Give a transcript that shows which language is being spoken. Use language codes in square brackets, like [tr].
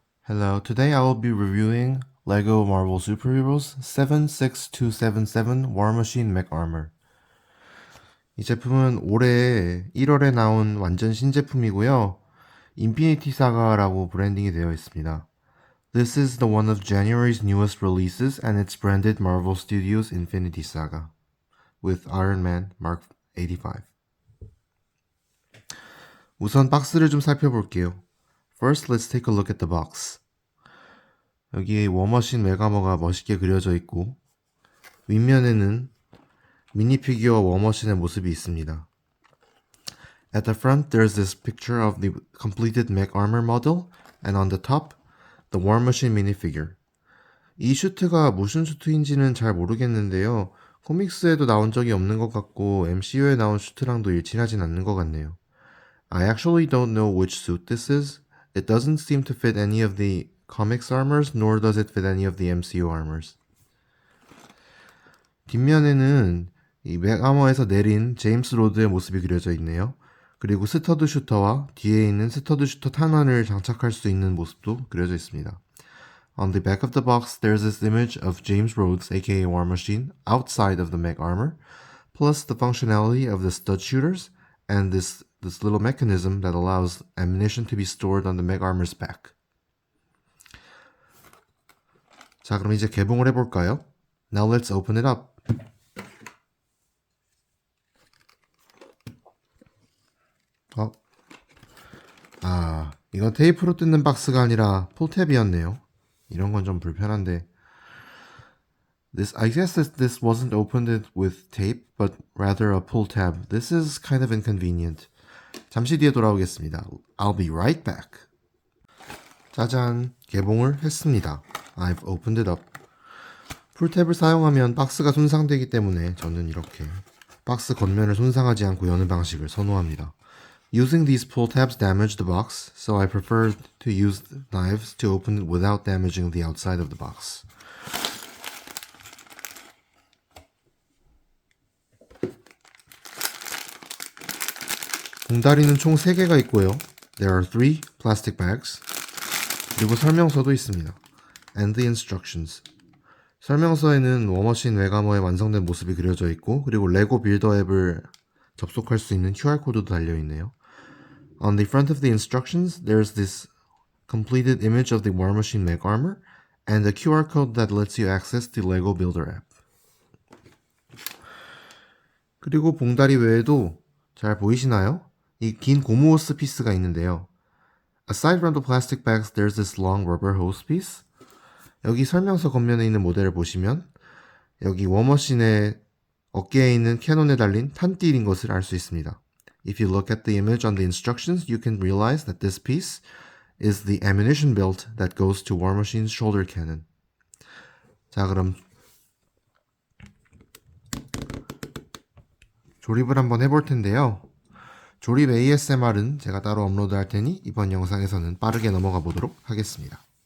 [en] Hello, today I will be reviewing LEGO Marvel Superheroes 76277 War Machine Mech Armor. [ko] 이 제품은 올해 1월에 나온 완전 신제품이고요. 인피니티 사가라고 브랜딩이 되어 있습니다. [en] This is the one of January's newest releases and it's branded Marvel Studios Infinity Saga with Iron Man Mark 85. [ko] 우선 박스를 좀 살펴볼게요. [en] First, let's take a look at the box. [ko] 여기에 워머신 메가머가 멋있게 그려져 있고 윗면에는 미니피규어 워머신의 모습이 있습니다. [en] At the front, there's this picture of the completed mech armor model, and on the top, the War Machine minifigure. [ko] 이 슈트가 무슨 슈트인지는 잘 모르겠는데요. 코믹스에도 나온 적이 없는 것 같고 MCU에 나온 슈트랑도 일치하진 않는 것 같네요. [en] I actually don't know which suit this is. It doesn't seem to fit any of the comics armors, nor does it fit any of the MCU armors. [ko] 뒷면에는 이 맥아머에서 내린 제임스 로드의 모습이 그려져 있네요. 그리고 스터드 슈터와 뒤에 있는 스터드 슈터 탄환을 장착할 수 있는 모습도 그려져 있습니다. [en] On the back of the box, there's this image of James Rhodes, aka War Machine, outside of the mech armor, plus the functionality of the stud shooters and this little mechanism that allows ammunition to be stored on the mech armor's back. [ko] 자, 그럼 이제 개봉을 해볼까요? [en] Now let's open it up. [ko] 이건 테이프로 뜯는 박스가 아니라 폴탭이었네요. 이런 건 좀 불편한데. [en] I guess this wasn't opened with tape, but rather a pull tab. This is kind of inconvenient. [ko] 잠시 뒤에 돌아오겠습니다. [en] I'll be right back. [ko] 짜잔, 개봉을 했습니다. [en] I've opened it up. [ko] 풀탭을 사용하면 박스가 손상되기 때문에 저는 이렇게 박스 겉면을 손상하지 않고 여는 방식을 선호합니다. [en] Using these pull tabs damaged the box, so I prefer to use knives to open it without damaging the outside of the box. [ko] 봉다리는 총 3개가 있고요. [en] There are 3 plastic bags. [ko] 그리고 설명서도 있습니다. [en] And the instructions. [ko] 설명서에는 워머신 메가머의 완성된 모습이 그려져 있고 그리고 레고 빌더 앱을 접속할 수 있는 QR코드도 달려있네요. [en] On the front of the instructions, there's this completed image of the War Machine mech armor and a QR code that lets you access the Lego Builder app. [ko] 그리고 봉다리 외에도 잘 보이시나요? 이 긴 고무호스 피스가 있는데요. [en] Aside from the plastic bags, there's this long rubber hose piece. [ko] 여기 설명서 겉면에 있는 모델을 보시면 여기 워머신의 어깨에 있는 캐논에 달린 탄띠인 것을 알 수 있습니다. [en] If you look at the image on the instructions, you can realize that this piece is the ammunition belt that goes to War Machine's shoulder cannon. [ko] 자, 그럼 조립을 한번 해볼 텐데요. 조립 ASMR은 제가 따로 업로드 할 테니 이번 영상에서는 빠르게 넘어가 보도록 하겠습니다.